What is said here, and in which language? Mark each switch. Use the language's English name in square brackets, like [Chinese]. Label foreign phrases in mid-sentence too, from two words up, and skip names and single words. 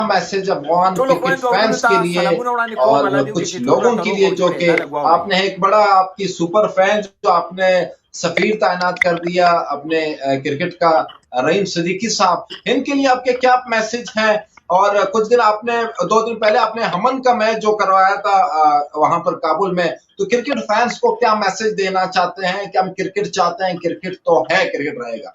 [Urdu] میسج افغان [Pashto] ټولو [Urdu] क्रिकेट [Pashto] خویندو او ورونو [Urdu] فینز کے [Pashto] ته [Urdu] लिए [Pashto] सलामونه وړاندې کوم. الله [Urdu] और [Pashto] دې وکړي [Urdu] कुछ [Pashto] چې ټول [Urdu] लोगों [Pashto] راته [Urdu] के [Pashto] روغ [Urdu] लिए [Pashto] او [Urdu] जो [Pashto] جوړ [Urdu] कि [Pashto] یې. دا لږ واورئ. [Urdu] آپ نے ایک بڑا آپ کی [English] super fan [Urdu] جو آپ نے سفیر تعینات کر دیا اپنے کرکٹ کا رحیم صدیقی صاحب، ان کے لیے آپ کے کیا میسج ہیں? اور کچھ دن آپ نے 2 دن پہلے آپ نے ہمن کا میچ جو کروایا تھا وہاں پر کابل میں، تو [English] cricket fans [Urdu] کو کیا میسج دینا چاہتے ہیں کہ ہم کرکٹ چاہتے ہیں، کرکٹ تو ہے، کرکٹ رہے گا?